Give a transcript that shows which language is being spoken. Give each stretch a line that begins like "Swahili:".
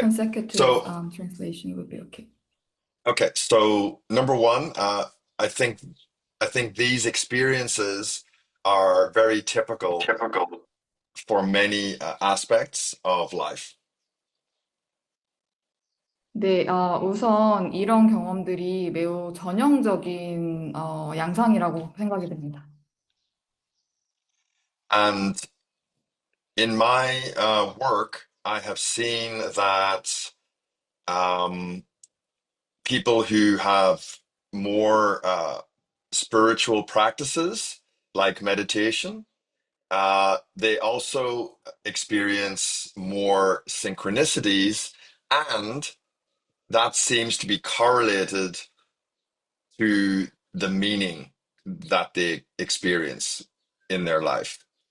English: consecutive So translation would be okay. okay. So number one, I think these experiences are very typical for many aspects of life.
Korean: 네, 우선 이런 경험들이 매우 전형적인 양상이라고 생각이 됩니다.
English: And in my work, I have seen that people who have more spiritual practices like meditation, they also experience more synchronicities, and that seems to be correlated to the meaning that they experience in their life.